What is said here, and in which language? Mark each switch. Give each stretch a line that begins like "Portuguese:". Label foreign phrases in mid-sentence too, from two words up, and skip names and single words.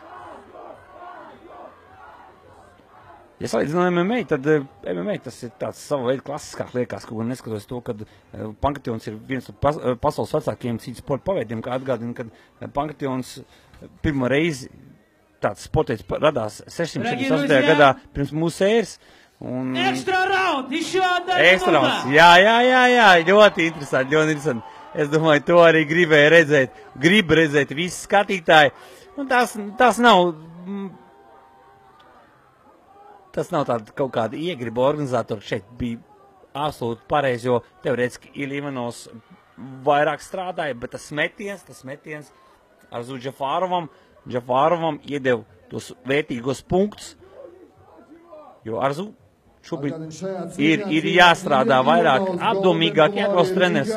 Latvian: Ja salīdzinām MMA, tad MMA tas ir tāds sava veida klasiskāk liekas, kaut gan neskatoties to, ka Pankrationis ir viens no pasaules vecākajiem cīņas sporta paveidiem, kā atgādina, kad Pankrationis pirmo reizi tāds sportietis radās 678. gadā pirms mūsu ēras.
English: Extra round,
Russian: еще одна минута.
Latvian: Jā, ļoti interesanti. Es domāju, to arī gribēju redzēt. Gribu redzēt visi skatītāji. Un tas nav tāda kaut kāda iegriba organizatora. Šeit bija absolūti pareizi, jo teorētiski Iļa Ivanovs vairāk strādāja, bet tas metiens Arzu Džafārovam iedeva tos vērtīgos punktus, jo Arzu šobrīd ir jāstrādā vairāk, apdomīgāk, jāklaus treneris.